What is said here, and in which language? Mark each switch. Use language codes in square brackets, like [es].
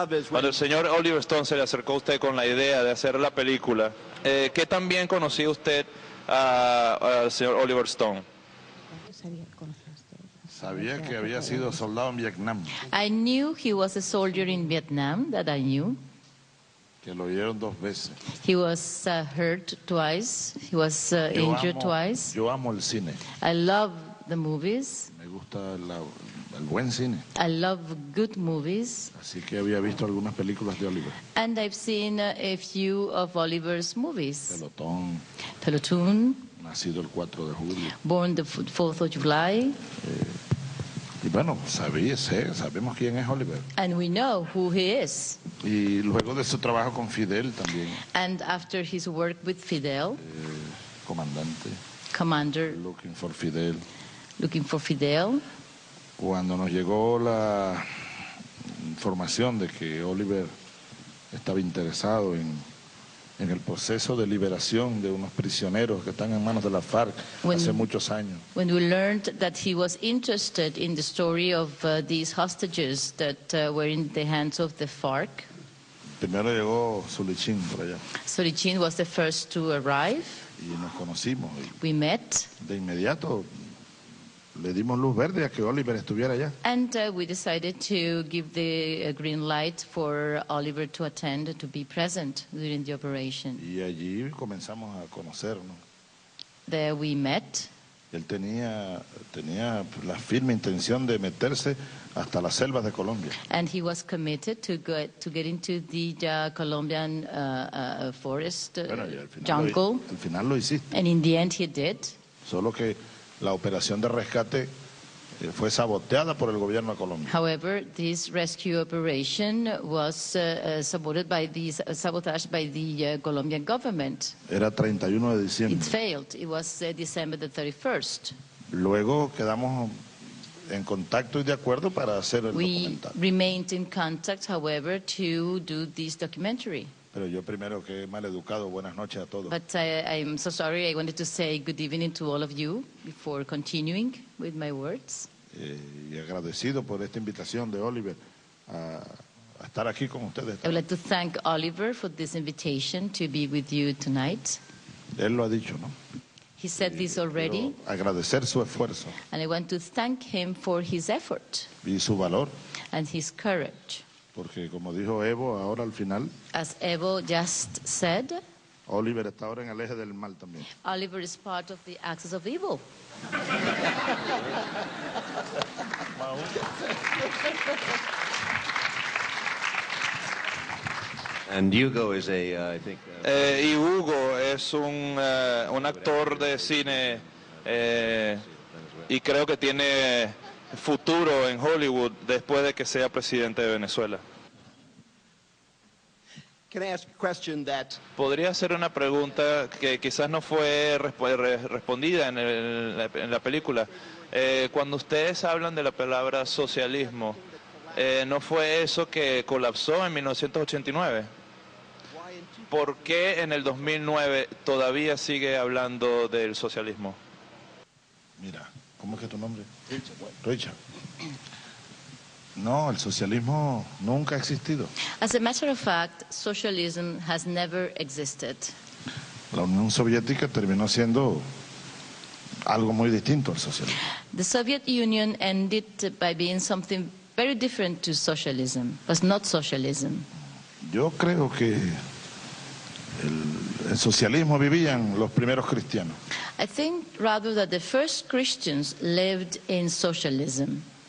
[es] Cuando el señor Oliver Stone se le acercó a usted con la idea de hacer la película, ¿qué tan bien conocía usted al señor Oliver Stone? Sabía que había sido soldado en Vietnam. [en] I knew he was a soldier in Vietnam, that I knew. [es] Que lo oyeron 2 veces. [en] He was hurt twice. He was injured twice. [es] Yo amo el cine. [en] I love the movies. [es] Me gusta el buen cine. [en] I love good movies. [es] Así que había visto algunas películas de Oliver. [en] And I've seen a few of Oliver's movies. [es] Pelotón. Nacido el 4 de julio. [en] Born the 4th of July. [es] Y bueno, sabemos quién es Oliver. [en] And we know who he is. [es] Y luego de su trabajo con Fidel también. [en] And after his work with Fidel. Commander. Looking for Fidel. Looking for Fidel. [es] Cuando nos llegó la información de que Oliver estaba interesado en el proceso de liberación de unos prisioneros que están en manos de la FARC hace muchos años. [en] When we learned that he was interested in the story of these hostages that were in the hands of the FARC. [es] Primero llegó Zulichín por allá. [en] Zulichín was the first to arrive. [es] Y nos conocimos. [en] We met. [es] De inmediato le dimos luz verde a que Oliver estuviera allá. [en] And we decided to give the green light for Oliver to attend, to be present during the operation. [es] Y allí comenzamos a conocernos. [en] There we met. [es] Él tenía la firme intención de meterse hasta las selvas de Colombia. [en] And he was committed to get into the Colombian forest jungle. [es] Al final lo hiciste. [en] And in the end he did. [es] Solo que la operación de rescate fue saboteada por el gobierno de Colombia. [en] However, this rescue operation was sabotaged by the Colombian government. [es] Era 31 de diciembre. [en] It failed. It was December the 31st. [es] Luego quedamos en contacto y de acuerdo para hacer el documental. [en] We remained in contact, however, to do this documentary. [es] Pero yo primero, que mal educado, buenas noches a todos. [en] But I'm so sorry, I wanted to say good evening to all of you before continuing with my words. [es] Y agradecido por esta invitación de Oliver a estar aquí con ustedes. [en] I would like to thank Oliver for this invitation to be with you tonight. [es] Él lo ha dicho, ¿no? [en] He said this already. [es] Agradecer su esfuerzo. [en] And I want to thank him for his effort. [es] Y su valor. [en] And his courage. [es] Porque como dijo Evo ahora al final, [en] as Evo just said, [es] Oliver está ahora en el eje del mal también. [en] Oliver is part of the axis of evil. And Hugo is I think. [es] Y Hugo es un actor de cine y creo que tiene futuro en Hollywood después de que sea presidente de Venezuela. Podría hacer una pregunta que quizás no fue respondida en la película. Cuando ustedes hablan de la palabra socialismo, ¿no fue eso que colapsó en 1989? ¿Por qué en el 2009 todavía sigue hablando del socialismo? Mira, ¿cómo es que tu nombre? Richard. No, el socialismo nunca ha existido. [en] As a matter of fact, socialism has never existed. [es] La Unión Soviética terminó siendo algo muy distinto al socialismo. [en] The Soviet Union ended by being something very different to socialism, but not socialism. [es] Yo creo que el socialismo vivían los primeros cristianos. [en] I think rather that the first Christians lived in socialism.